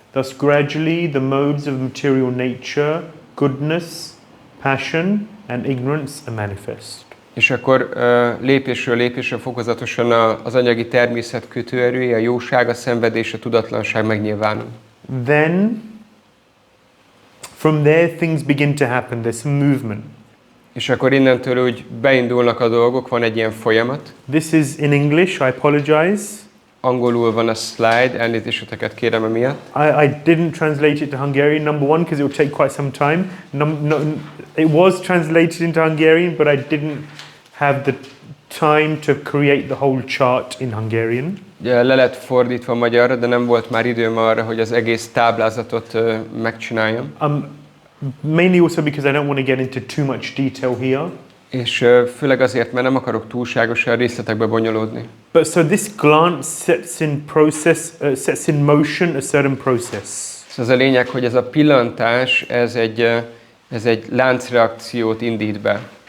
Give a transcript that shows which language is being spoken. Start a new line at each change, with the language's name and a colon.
English: Thus gradually the modes of material nature, goodness, passion and ignorance are manifest.
Hungarian: És akkor lépésről lépésre fokozatosan az anyagi természet kötőerője, a jóság, a szenvedés, a tudatlanság megnyilvánul.
English: Then from there things begin to happen, there's some movement.
Hungarian: És akkor innentől úgy beindulnak a dolgok, van egy ilyen folyamat.
English: This is in English, I apologize.
Hungarian: Angolul van a slide, elnézéseteket kérem emiatt.
English: I didn't translate it to Hungarian, number one, because it will take quite some time. It was translated into Hungarian, but I didn't have the time to create the whole chart in Hungarian.
Hungarian: Le lett fordítva magyarra, de nem volt már időm arra, hogy az egész táblázatot megcsináljam.
English: Mainly also because I don't want to get into too much detail here.
Hungarian: És főleg azért, mert nem akarok túlságosan részletekbe bonyolódni.
English: But so this glance sets in motion a certain process.
Hungarian: Szóval az a lényeg, hogy ez a pillantás, ez egy láncreakciót indít be.